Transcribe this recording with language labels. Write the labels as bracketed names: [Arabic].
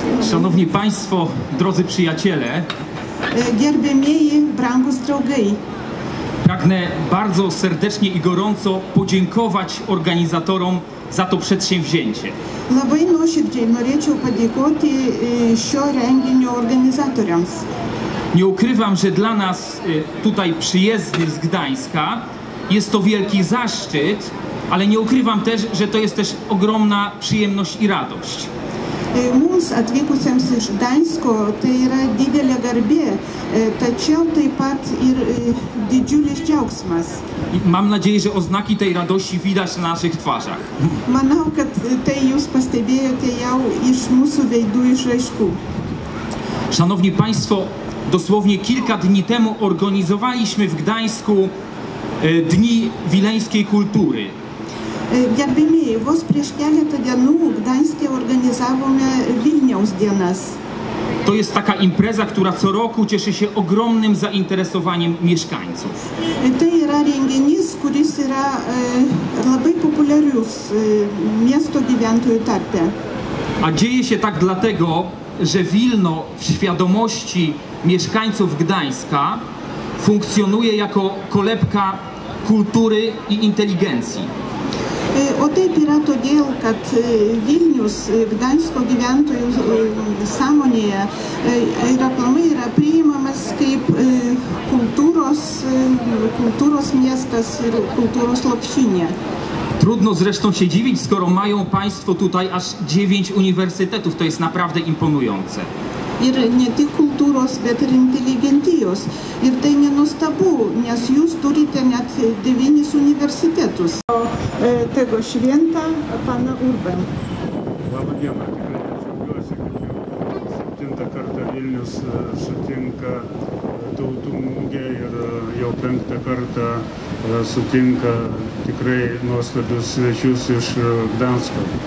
[Polish] Szanowni Państwo, drodzy przyjaciele, [Lithuanian] Gerbėmieji, brangūs draugai. [Polish] pragnę bardzo serdecznie i gorąco podziękować organizatorom za to przedsięwzięcie. [Lithuanian] Labai nuoširdžiai norėčiau padėkoti šio renginio organizatoriams. [Polish] Nie ukrywam, że dla nas tutaj przyjezdnych z Gdańska jest to wielki zaszczyt, ale nie ukrywam też, że to jest też ogromna przyjemność i radość. [Lithuanian] Mums atvykusiems iš Gdańsko tai yra didelė garbė, tačiau taip pat ir didžiulis džiaugsmas. [Polish] Mam nadzieję, że oznaki tej radości widać na naszych twarzach. [Lithuanian] Manau, kad tai jūs pastebėjote jau iš mūsų veidų išraiškų. [Polish] Szanowni Państwo, dosłownie kilka dni temu organizowaliśmy w Gdańsku Dni Wileńskiej Kultury. [Lithuanian] Gerbėmieji, vos prieš keletą dienų Gdańske organizavome Vilniaus dienas. [Polish] To jest taka impreza, która co roku cieszy się ogromnym zainteresowaniem mieszkańców. [Lithuanian] Tai yra renginys, kuris yra labai populiarius miesto gyventojų tarpe. [Polish] A dzieje się tak dlatego, że Wilno w świadomości mieszkańców Gdańska funkcjonuje jako kolebka kultury i inteligencji. [Lithuanian] O taip yra todėl, kad Vilnius Gdańsko gyventojų sąmonėje ir aplamai yra priimamas kaip kultūros miestas ir kultūros lopšinė. [Polish] Trudno zresztą się dziwić, skoro mają państwo tutaj aż 9 uniwersytetów. To jest naprawdę imponujące. [Lithuanian] Ir ne tik kultūros, bet ir inteligentijos. Ir tai nenuostabu, nes jūs turite net 9 universitetus. [Polish] Tego święta pana Urbę. [Lithuanian] Labą dieną, tikrai džiaugiuosi, kad jau 7 kartą Vilnius sutinka tautų mugę ir jau 5 kartą sutinka tikrai nuostabius svečius iš Gdańska.